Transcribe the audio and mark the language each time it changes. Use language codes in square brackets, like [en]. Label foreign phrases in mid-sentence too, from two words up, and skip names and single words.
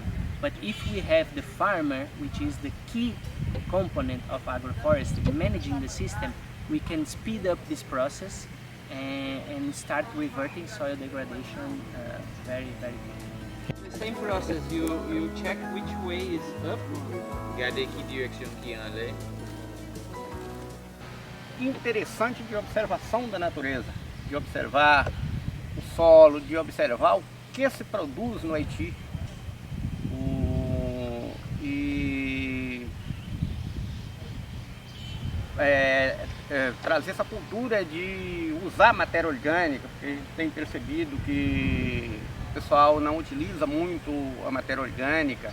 [en] But if we have the farmer, which is the key component of agroforestry, managing the system, we can speed up this process and start reverting soil degradation very, very quickly. The same process, you check which way is up. [fr] Regardez que direction qui est en l'air. [pt] Interessante de observação da natureza, de observar o solo, de observar o que se produz no Haiti. Trazer essa cultura de usar matéria orgânica, porque a gente tem percebido que o pessoal não utiliza muito a matéria orgânica.